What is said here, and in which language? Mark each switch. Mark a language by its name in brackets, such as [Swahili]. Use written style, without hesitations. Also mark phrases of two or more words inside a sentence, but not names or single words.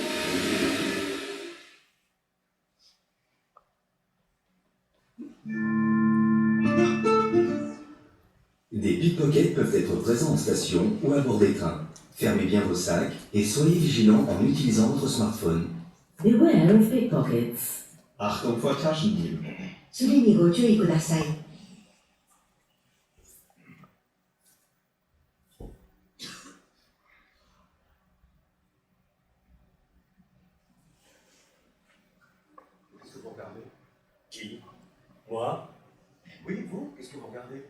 [French] Des pickpockets peuvent être présents en station ou à bord des trains. Fermez bien vos sacs et soyez vigilants en utilisant votre smartphone. [English] Beware of pickpockets. [German] Achtung vor Taschendieb. [Japanese] それにご注意ください。 [French] Qu'est-ce que vous regardez? Qui? Moi? Oui, vous, qu'est-ce que vous regardez?